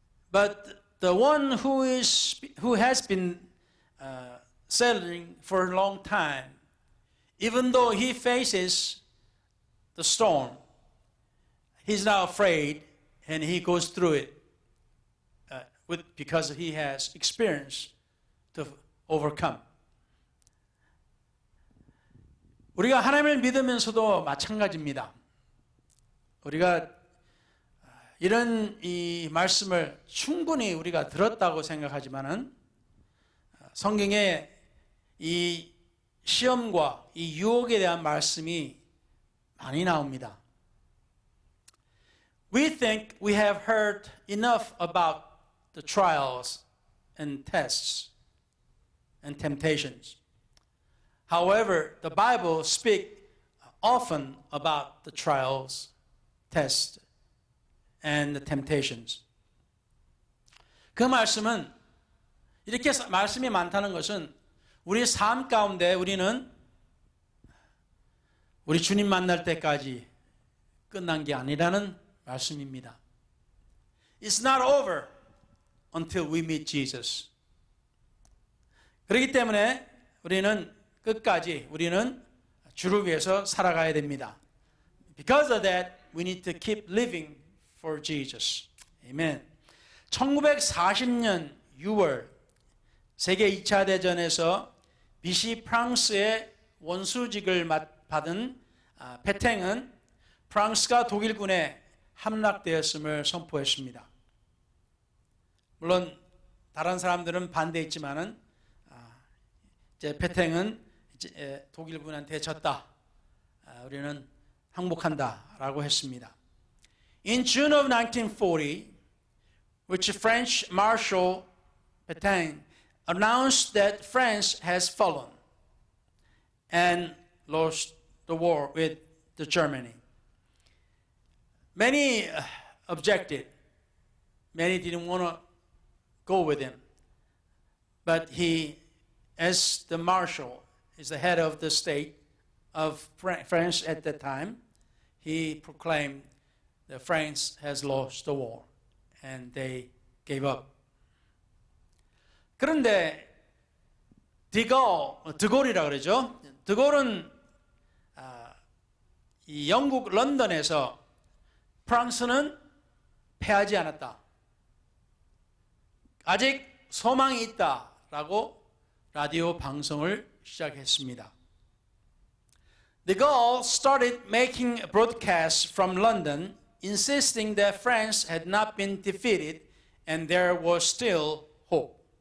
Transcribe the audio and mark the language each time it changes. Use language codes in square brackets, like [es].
[en] But the one who has been sailing for a long time, even though he faces the storm, he's not afraid, and he goes through it because he has experience to overcome. [ko] 우리가 하나님을 믿으면서도 마찬가지입니다. 우리가 이런 이 말씀을 충분히 우리가 들었다고 생각하지만은 성경에 이 시험과 이 유혹에 대한 말씀이 많이 나옵니다. [en] We think we have heard enough about the trials and tests and temptations. However, the Bible speaks often about the trials, tests, and the temptations. [ko] 그 말씀은 이렇게 말씀이 많다는 것은 우리 삶 가운데 우리는 우리 주님 만날 때까지 끝난 게 아니라는 말씀입니다. [en] It's not over until we meet Jesus. [ko] 그렇기 때문에 우리는 끝까지 우리는 주를 위해서 살아가야 됩니다. [en] Because of that, we need to keep living for Jesus. Amen. [ko] 1940년 6월 세계 2차 대전에서 BC 프랑스의 원수직을 받은 페탱은 프랑스가 독일군에 함락되었음을 선포했습니다. 물론 다른 사람들은 반대했지만은 이제 페탱은 독일군한테 졌다. 우리는 항복한다라고 했습니다. [en] In June of 1940, which French Marshal Pétain announced that France has fallen and lost the war with the Germany. Many objected. Many didn't want to go with him. But he, as the marshal, is the head of the state of France at that time, he proclaimed that France has lost the war, and they gave up. [ko] 그런데 드골이라 그러죠. 드골은 이 영국 런던에서 프랑스는 패하지 않았다. 아직 소망이 있다라고 라디오 방송을 시작했습니다. [en] De Gaulle started making broadcasts from London, insisting that France had not been defeated and there was still hope.